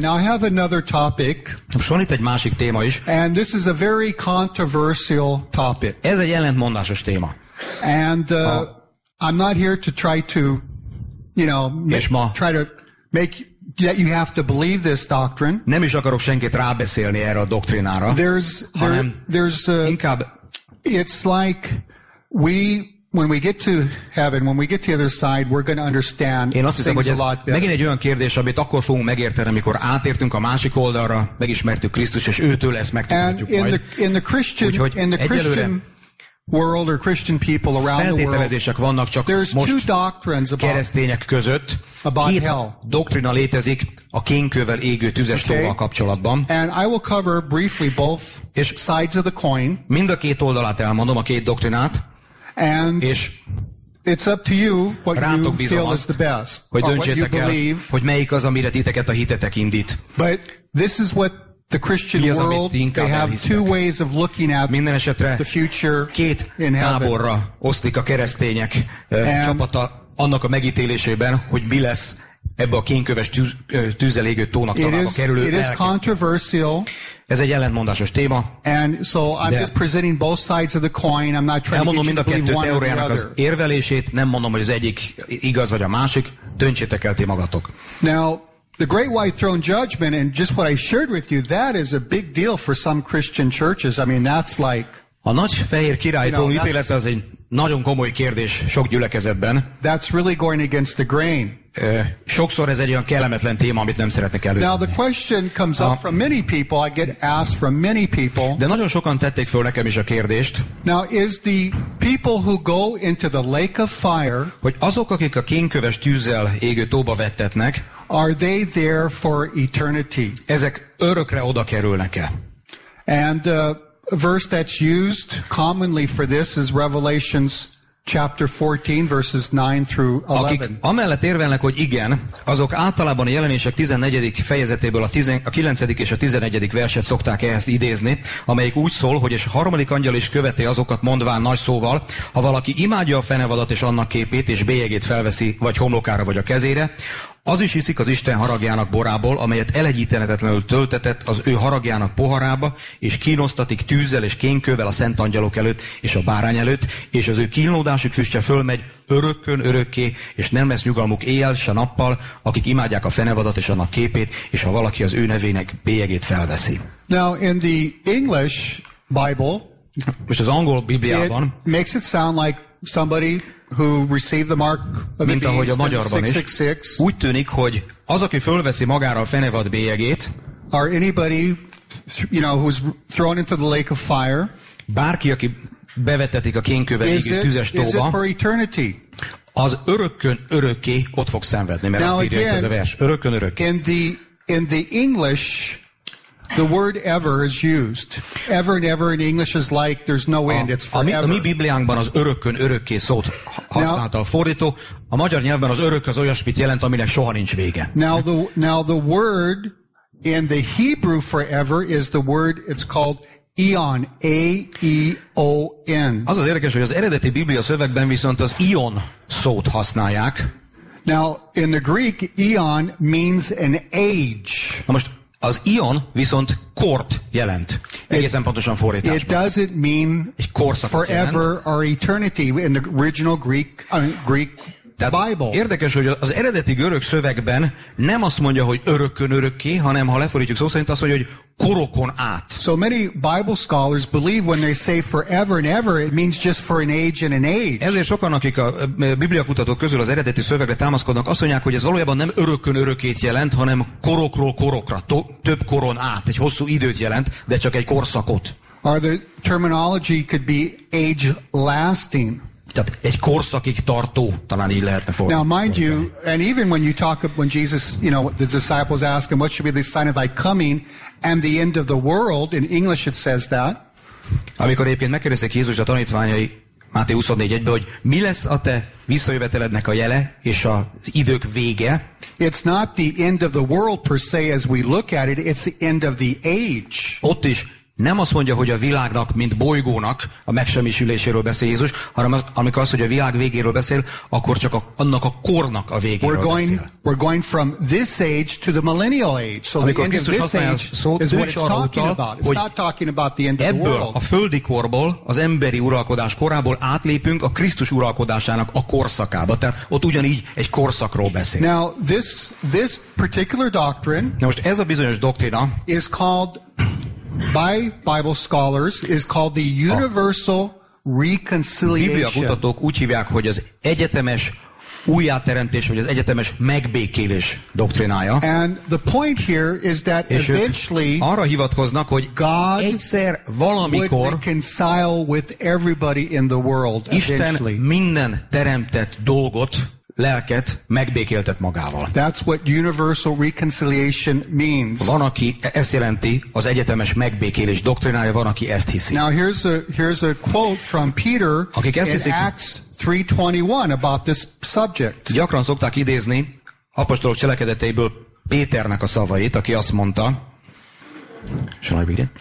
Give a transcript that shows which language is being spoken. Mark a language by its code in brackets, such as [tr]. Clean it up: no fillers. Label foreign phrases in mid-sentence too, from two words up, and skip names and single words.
[en] Now I have another topic, [hu] Most van itt egy másik téma is. [en] and this is a very controversial topic. [hu] Ez egy ellentmondásos téma. [en] And I'm not here to try to, [hu] És ma [en] try to make that you have to believe this doctrine. [hu] nem is akarok senkit rábeszélni erre a doktrinára, hanem inkább [en] it's like when we get to heaven, when we get to the other side, we're going to understand [hu] én azt hiszem, [en] things [hu] hogy [en] a [hu] ez [en] lot better. [hu] megint egy olyan kérdés, amit akkor fogunk megérteni, amikor átértünk a másik oldalra, megismertük Krisztus, és őtől ezt [en] And [hu] megtudhatjuk majd. [en] in the Christian [hu] Úgyhogy [en] Christian world or Christian people around the world, [hu] Feltételezések vannak csak [en] there's two [hu] most [en] doctrines about [hu] keresztények között. [en] About [hu] Két [en] hell. [hu] doktrina létezik a kénkővel égő tüzes [en] Okay. [hu] tóval kapcsolatban. [en] And I will cover briefly both [hu] És [en] sides of the coin. [hu] mind a két oldalát elmondom, a két doktrinát, [en] And [hu] és [en] it's up to you what [hu] rátok [en] you [hu] bízom [en] feel is [hu] azt, [en] the best, [hu] hogy [en] or what you [hu] döntsétek el, [en] believe. [hu] hogy melyik az, amire titeket a hitetek indít. [en] But this is what the Christian [hu] Mi az, amit [en] world, [hu] ti inkább [en] they have [hu] elhisztek? [en] two ways of looking at [hu] Minden esetre [en] the future [hu] két [en] in heaven. [hu] táborra oszlik a keresztények csapata annak a megítélésében, hogy mi lesz ebbe a kénköves tűzzel égő tónak tovább kerülő [en] It is [hu] lelkek. [en] controversial. [hu] Ez egy ellentmondásos téma. [en] And so I'm [hu] De- [en] just presenting both sides of the coin. I'm not trying to [hu] Elmondom [en] get [hu] mind [en] you [hu] a [en] to believe [hu] kettő [en] one or the [hu] teóriának az [en] other. [hu] érvelését, nem mondom, hogy az egyik igaz vagy a másik, döntsétek el ti magatok. [en] Now, the Great White Throne Judgment and just what I shared with you, that is a big deal for some Christian churches. I mean, that's like, [hu] A nagy fehér királytól [en] You know, [hu] ítélete az egy nagyon komoly kérdés sok gyülekezetben. [en] That's really going against the grain. [hu] Sokszor ez egy olyan kellemetlen téma, amit nem szeretnek [en] Now [hu] előadni. [en] the question comes up from many people. I get asked from many people. [hu] De nagyon sokan tették föl nekem is a kérdést, [en] Now is the people who go into the lake of fire, [hu] hogy azok, akik a kénköves tűzzel égő tóba vettetnek, [en] are they there for eternity? [hu] ezek örökre oda kerülnek-e? [en] And a verse that's used commonly for this is Revelations chapter 14, verses 9 through [hu] Akik [en] 11. [hu] amellett érvelnek, hogy igen, azok általában a Jelenések 14. fejezetéből a 9. és a 11. verset szokták ehhez idézni, amelyik úgy szól, hogy és a harmadik angyal is követi azokat mondván nagy szóval, ha valaki imádja a fenevadat és annak képét, és bélyegét felveszi, vagy homlokára, vagy a kezére, az is iszik az Isten haragjának borából, amelyet elegyíthetetlenül töltetett az ő haragjának poharába, és kínosztatik tűzzel és kénkővel a szent angyalok előtt, és a bárány előtt, és az ő kínlódásuk füstje fölmegy örökkön örökké, és nem lesz nyugalmuk éjjel, se nappal, akik imádják a fenevadat és annak képét, és ha valaki az ő nevének bélyegét felveszi. [en] Now in the English Bible, [hu] Most az angol [en] it [hu] Bibliában, [en] makes it sound like somebody who received the mark of the [hu] mint ahogy a [en] beast and [hu] magyarban is, [en] 666, [hu] úgy tűnik, hogy az, aki fölveszi magára a fenevad bélyegét, [en] or anybody, who's thrown into the lake of fire, [hu] bárki, aki bevetetik a kénkövel égő tüzes [en] is it [hu] tóba, [en] for eternity? [hu] az örökkön örökké ott fog szenvedni, mert [en] Now [hu] azt írja itt ez a vers. Örökkön örökké. [en] In the English, the word ever is used. Ever and ever in English is like there's no end. It's [hu] A mi [en] forever. [hu] Bibliánkban az örökkön örökké szót használta a fordító. A magyar nyelvben az örök az olyasmit jelent, aminek soha nincs vége. [en] Now the word in the Hebrew forever is the word, it's called eon. A-E-O-N. [hu] Az az érdekes, hogy az eredeti Biblia szövegben viszont az ion szót használják. [en] Now in the Greek, eon means an age. [hu] Na most az ion viszont kort jelent. Egészen pontosan [en] It [hu] fordításban. [en] doesn't mean [hu] Egy korszakot [en] forever or eternity in the original Greek [hu] Tehát [en] Bible. [hu] érdekes, hogy az eredeti görög szövegben nem azt mondja, hogy örökkön örökké, hanem ha lefordítjuk szó szerint azt mondja, hogy korokon át. [en] So many Bible scholars believe when they say forever and ever, it means just for an age and an age. [hu] Ezért sokan, akik a bibliakutatók közül az eredeti szövegre támaszkodnak, azt mondják, hogy ez valójában nem örökkön örökét jelent, hanem korokról korokra, több koron át, egy hosszú időt jelent, de csak egy korszakot. [en] Or the terminology could be age lasting. [hu] Tehát egy korszakig tartó, talán így lehetne [en] Now, [hu] fordítani. [en] mind you, and even when Jesus, the disciples ask him, what should be the sign of thy coming and the end of the world, in English it says that. [hu] Amikor egyébként megkérdezik Jézus a tanítványai Máté 24:1-ben, hogy mi lesz a te visszajövetelednek a jele és az idők vége, [en] It's not the end of the world per se as we look at it, it's the end of the age. [hu] ott is nem azt mondja, hogy a világnak, mint bolygónak a megsemmisüléséről beszél Jézus, hanem amikor azt, hogy a világ végéről beszél, akkor csak annak a kornak a végéről beszél. [en] We're going from this age to the millennial age. So the [hu] Amikor [en] end of [hu] Krisztus [en] this [hu] használja [en] age [hu] a szót, [en] is [hu] ő [en] what [hu] is [en] it's [hu] arra [en] talking [hu] utal, [en] about. It's [hu] hogy [en] not talking about the end of the [hu] ebből a [en] world. [hu] földi korból, az emberi uralkodás korából átlépünk a Krisztus uralkodásának a korszakába. Tehát ott ugyanígy egy korszakról beszél. [en] Now, this particular doctrine [hu] Na most ez a bizonyos doktrina [en] is called, by Bible scholars, is called the universal reconciliation. [hu] bibliakutatók úgy hívják, hogy az egyetemes újjáteremtés, vagy az egyetemes megbékélés doktrinája. [en] And the point here is that [hu] És ők [en] eventually [hu] arra hivatkoznak, hogy [en] God [hu] egyszer, [en] would [hu] valamikor [en] reconcile with everybody in the world [hu] Isten [en] eventually. [hu] minden teremtett dolgot, lelket megbékéltet magával. [en] That's what universal reconciliation means. [hu] Van, aki ezt jelenti, az egyetemes megbékélés doktrinája, van, aki ezt hiszi. [en] Now here's a quote from Peter [hu] Akik ezt [en] in [hu] hiszik- [en] Acts 3:21 about this subject. [hu] Gyakran szokták idézni apostolok cselekedeteiből Péternek a szavait, aki azt mondta, [en] Shall I read it?